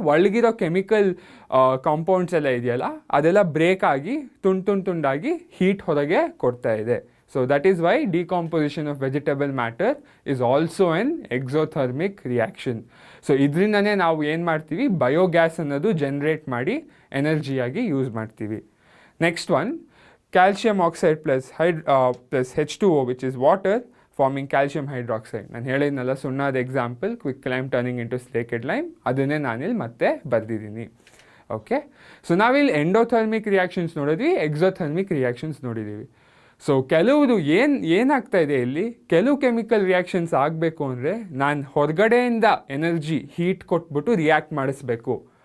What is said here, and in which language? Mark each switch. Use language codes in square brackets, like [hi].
[kn] ಒಳಗಿರೋ chemical compounds ಎಲ್ಲ ಇದೆಯಲ್ಲ ಅದೆಲ್ಲ ಬ್ರೇಕ್ ಆಗಿ ತುಂಡಾಗಿ ಹೀಟ್ ಹೊರಗೆ ಕೊಡ್ತಾ ಇದೆ. [en] So that is why decomposition of vegetable matter is also an exothermic reaction. [kn] So ಇದರಿಂದನೇ ನಾವು ಏನು ಮಾಡ್ತೀವಿ, ಬಯೋಗ್ಯಾಸ್ ಅನ್ನೋದು ಜನ್ರೇಟ್ ಮಾಡಿ ಎನರ್ಜಿಯಾಗಿ ಯೂಸ್ ಮಾಡ್ತೀವಿ. [en] Next one, calcium oxide plus H2O, which is water, forming calcium hydroxide. [kn] ನಾನು ಹೇಳಿದ್ನಲ್ಲ ಸುಣ್ಣದ example, [en] quick lime turning into slaked lime, [kn] ಅದನ್ನೇ ನಾನಿಲ್ಲಿ ಮತ್ತೆ ಬರೆದಿದ್ದೀನಿ. ಓಕೆ, ಸೊ ನಾವಿಲ್ಲಿ ಎಂಡೋಥರ್ಮಿಕ್ ರಿಯಾಕ್ಷನ್ಸ್ ನೋಡಿದ್ವಿ, ಎಕ್ಸೋಥರ್ಮಿಕ್ ರಿಯಾಕ್ಷನ್ಸ್ ನೋಡಿದ್ದೀವಿ. ಸೊ ಕೆಲವುದು ಏನಾಗ್ತಾ ಇದೆ ಇಲ್ಲಿ, ಕೆಲವು ಕೆಮಿಕಲ್ ರಿಯಾಕ್ಷನ್ಸ್ ಆಗಬೇಕು ಅಂದರೆ ನಾನು ಹೊರಗಡೆಯಿಂದ ಎನರ್ಜಿ ಹೀಟ್ ಕೊಟ್ಬಿಟ್ಟು ರಿಯಾಕ್ಟ್ ಮಾಡಿಸ್ಬೇಕು.